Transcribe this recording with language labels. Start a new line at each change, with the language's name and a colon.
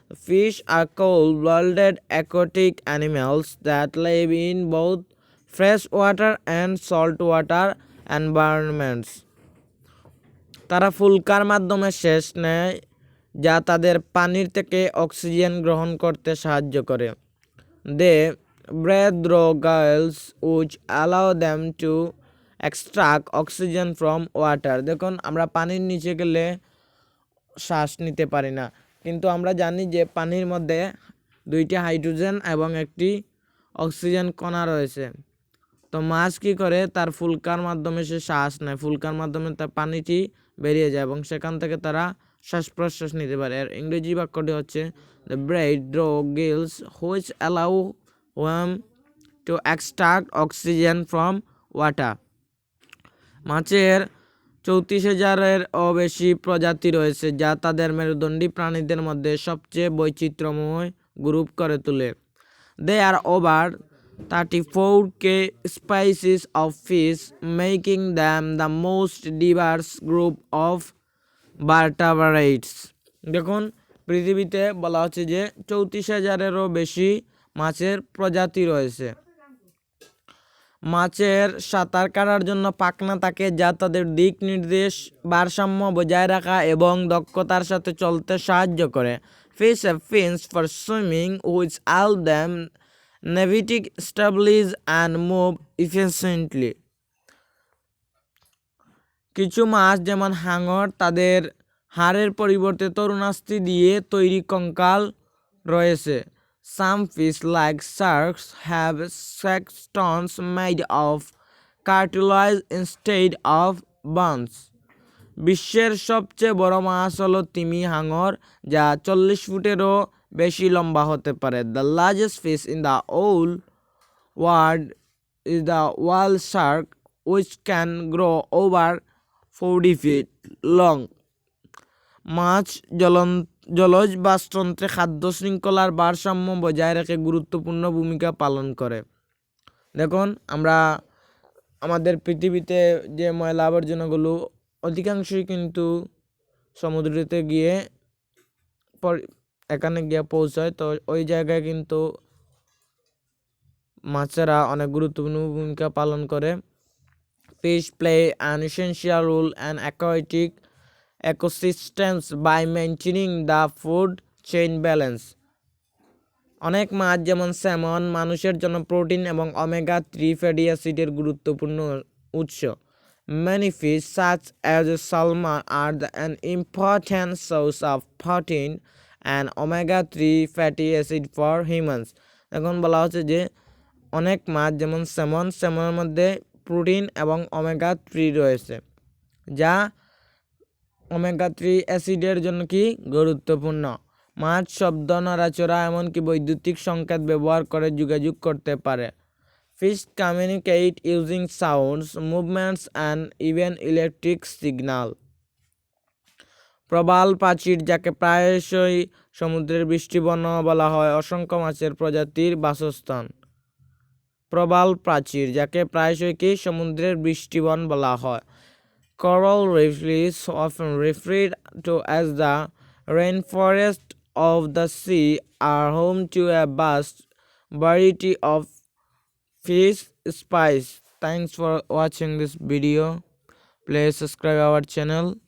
English: Fish আর cold blooded aquatic animals that live in both fresh water and salt water environments.
Bangla: তারা ফুলকার মাধ্যমে শ্বাস নেয় যা তাদের পানির থেকে অক্সিজেন গ্রহণ করতে সাহায্য করে।
English: They breathe through gills which allow them to extract oxygen from water.
Bangla: দেখুন, আমরা পানির নিচে গেলে শ্বাস নিতে পারি না, কিন্তু আমরা জানি যে পানির মধ্যে 2টি হাইড্রোজেন এবং একটি অক্সিজেন কণা রয়েছে। তো মাছ কী করে, তার ফুলকার মাধ্যমে সে শ্বাস নেয়, ফুলকার মাধ্যমে তার পানিটি বেরিয়ে যায় এবং সেখান থেকে তারা শ্বাস প্রশ্বাস নিতে পারে। এর ইংরেজি বাক্যটি হচ্ছে
English: The breathe through gills which allow them to extract oxygen from water.
Bangla: মাছের 34,000-এরও বেশি প্রজাতি রয়েছে যা তাদের মেরুদণ্ডী প্রাণীদের মধ্যে সবচেয়ে বৈচিত্র্যময় গ্রুপ করে তোলে।
English: There are over 34k species of fish, making them the most diverse group of vertebrates.
Bangla: দেখুন, পৃথিবীতে বলা হচ্ছে যে 34,000-এরও বেশি মাছের প্রজাতি রয়েছে। মাছের সাঁতার কাটার জন্য পাখনা থাকে যা তাদের দিক নির্দেশ, ভারসাম্য বজায় রাখা এবং দক্ষতার সাথে চলতে সাহায্য করে।
English: Fish have fins for swimming which allow them navigate stably and move efficiently.
Bangla: কিছু মাছ যেমন হাঙর তাদের হাড়ের পরিবর্তে তরুণাস্থি দিয়ে তৈরি কঙ্কাল রয়েছে।
English: Some fish like sharks have sextons made of cartilage instead of bones.
Bangla: বিশ্বের সবচেয়ে বড় মাছ হলো তিমি হাঙর যা 40 ফুটেরও বেশি লম্বা হতে পারে।
English: The largest fish in the whole world is the whale shark which can grow over 40 feet long.
Bangla: মাছ জলজ বাস্তুতন্ত্রে খাদ্য শৃঙ্খলার ভারসাম্য বজায় রেখে গুরুত্বপূর্ণ ভূমিকা পালন করে। দেখুন, আমরা আমাদের পৃথিবীতে যে ময়লা আবর্জনাগুলো অধিকাংশই কিন্তু সমুদ্রেতে গিয়ে এখানে গিয়ে পৌঁছায়। তো ওই জায়গায় কিন্তু মাছেরা অনেক গুরুত্বপূর্ণ ভূমিকা পালন করে।
English: Fish play an essential role in aquatic ecosystems by maintaining the food chain balance.
Bangla: অনেক মাছ যেমন স্যামন মানুষের জন্য প্রোটিন এবং ওমেগা 3 ফ্যাটি অ্যাসিডের গুরুত্বপূর্ণ উৎস।
English: Many fish such as salmon are an important source of protein and omega 3 fatty acid for humans.
Bangla: এখন বলা হচ্ছে যে অনেক মাছ যেমন স্যামনের মধ্যে প্রোটিন এবং ওমেগা 3 রয়েছে যা ওমেগা 3 অ্যাসিডের জন্য কি গুরুত্বপূর্ণ। মাছ শব্দ, নড়াচড়া এমনকি বৈদ্যুতিক সংকেত ব্যবহার করে যোগাযোগ করতে পারে।
English: Fish communicate using sounds, movements and even electric signal.
Bangla: প্রবাল প্রাচীর, যাকে প্রায়শই সমুদ্রের বৃষ্টিবন বলা হয়, অসংখ্য মাছের প্রজাতির বাসস্থান। প্রবাল প্রাচীর, যাকে প্রায়শই কি সমুদ্রের বৃষ্টিবন বলা হয়।
English: Coral reefs, often referred to as the rainforest of the sea, are home to a vast variety of fish species. Thanks for watching this video. Please subscribe our channel.